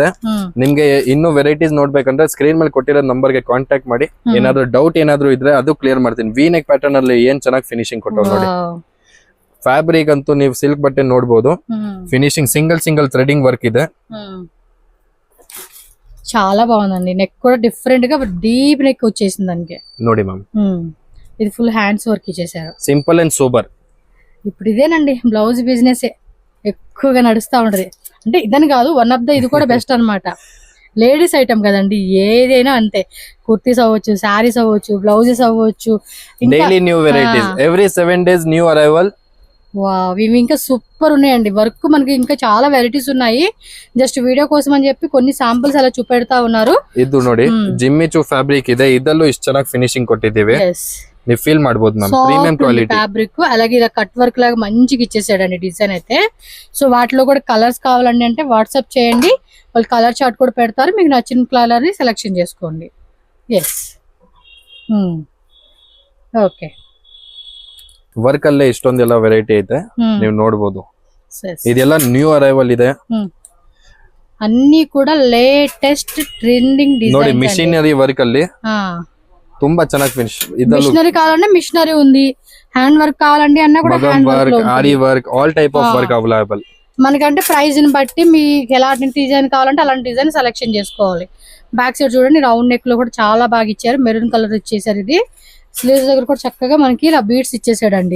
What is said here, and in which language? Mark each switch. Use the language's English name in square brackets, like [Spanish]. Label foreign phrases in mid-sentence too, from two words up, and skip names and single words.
[Kannada] ನಿಮ್ಗೆ ಇನ್ನೂ ವೆರೈಟೀಸ್ ನೋಡ್ಬೇಕಂದ್ರೆ ಸ್ಕ್ರೀನ್ ಮೇಲೆ ಕೊಟ್ಟಿರೋ ನಂಬರ್ ಗೆ ಕಾಂಟ್ಯಾಕ್ಟ್ ಮಾಡಿ. ಏನಾದ್ರು ಡೌಟ್ ಏನಾದ್ರು ಇದ್ರೆ ಅದು ಕ್ಲಿಯರ್ ಮಾಡ್ತೀನಿ. [English] V neck pattern [Kannada] ಅಲ್ಲಿ ಏನ್ ಚೆನ್ನಾಗಿ ಫಿನಿಶಿಂಗ್ ಕೊಟ್ಟವ್ರು ನೋಡಿ. ಫ್ಯಾಬ್ರಿಕ್ ಅಂತೂ ನೀವು ಸಿಲ್ಕ್ ಬಟ್ಟೆ ನೋಡ್ಬೋದು. ಫಿನಿಶಿಂಗ್ [English] single threading work [Kannada] ಇದೆ. [Telugu] చాలా బాగుందండి. నెక్ కూడా డిఫరెంట్ గా డీప్ నెక్ వచ్చేసింది దానికి. [Kannada] ನೋಡಿ ಮ್ಯಾಮ್, [Telugu] ఇది [English] full hands work [Telugu] ఇచ్చేసారు. [English] simple and super. [Telugu] ఇప్పుడు ఇదేనండి బ్లౌజ్ బిజినెస్ ఎక్కువగా నడుస్తూ ఉంటది. అంటే ఇదని కాదు, [English] one of the [Telugu] ఇది కూడా బెస్ట్ అన్నమాట. లేడీస్ ఐటమ్ కదండి, ఏదైనా అంతే. కుర్తీస్ అవ్వచ్చు, శారీస్ అవ్వచ్చు, బ్లౌజెస్ అవ్వచ్చు. [English] daily new varieties, every 7 days new arrival. [Telugu] వావ్, ఇవి ఇంకా సూపర్ ఉన్నాయండి. వర్క్ మనకి ఇంకా చాలా వెరైటీస్ ఉన్నాయి. [English] just video [Telugu] కోసం అని చెప్పి కొన్ని శాంపుల్స్ అలా చూపెడతా ఉన్నారు. [Kannada] ಇದು ನೋಡಿ ಜಿಮ್ಮಿಚು ಫ್ಯಾಬ್ರಿಕ್ ಇದೆ, ಇದಲ್ಲೂ ಇಷ್ಟು ಚೆನ್ನಾಗಿ ಫಿನಿಶಿಂಗ್ ಕೊಟ್ಟಿದ್ದೀವಿ. ನೀವು ಫೀಲ್ ಮಾಡಬಹುದು ಮ್ಯಾಮ್, [English] premium quality [Kannada] ఫ్యాబ్రిక్. [Telugu] అలాగే ఇలా కట్ వర్క్ లాగా మంచిగా ఇచ్చేసాడండి డిజైన్ అయితే. సో వాటిలో కూడా కలర్స్ కావాలండి అంటే వాట్సాప్ చేయండి, వాళ్ళు [English] colour chart [Telugu] కూడా పెడతారు. మీకు నచ్చిన కలర్ ని సెలెక్షన్ చేసుకోండి. [English] yes, okay. [Kannada] ವರ್ಕ್ ಅಲ್ಲೇ ಇಷ್ಟೊಂದೆಲ್ಲ ವೆರೈಟಿ ಐತೆ, ನೀವು ನೋಡಬಹುದು. ಇದೆಲ್ಲ [English] new arrival [Kannada] ಇದೆ. [Telugu] అన్ని కూడా [English] latest trending design. [Kannada] ನೋಡಿ [English] machinery work [Kannada] ಅಲ್ಲಿ ತುಂಬಾ ಚೆನ್ನಾಗಿ ಫಿನಿಶ್. [Telugu] మిషనరీ కావాలంటే మిషనరీ ఉంది, హ్యాండ్ వర్క్ కావాలండి అన్నా కూడా హ్యాండ్ [English] work, Aari work, all type of work available. [Telugu] మనకంటే ప్రైస్ ని బట్టి మీకు ఎలాంటి డిజైన్ కావాలంటే అలాంటి డిజైన్ సెలెక్షన్ చేసుకోవాలి. బ్యాక్ సైడ్ చూడండి, రౌండ్ నెక్ లో కూడా చాలా బాగా ఇచ్చారు. మెరూన్ కలర్ ఇచ్చేసారు. ఇది స్లీవ్స్ దగ్గర కూడా చక్కగా మనకి ఇలా బీడ్స్ ఇచ్చేసాడండి.